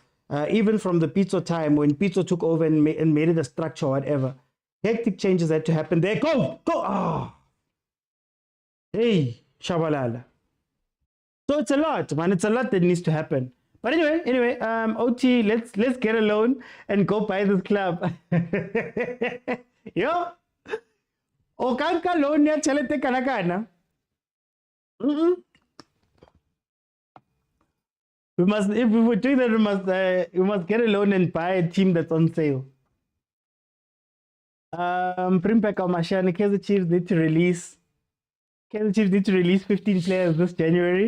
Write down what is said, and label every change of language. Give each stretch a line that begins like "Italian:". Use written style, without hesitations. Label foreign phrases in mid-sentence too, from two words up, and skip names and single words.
English: Even from the Pitso time when Pitso took over and made it a structure or whatever. Hectic changes had to happen there. Go! Oh. Hey, Shabalala. So it's a lot, man. It's a lot that needs to happen. But anyway, OT, let's get a loan and go buy this club. Yo! Okanka loan ya chalete kanakana. We must, if we were doing that, we must get a loan and buy a team that's on sale. Bring back our Mashani. Kaizer Chiefs need to release 15 players this January.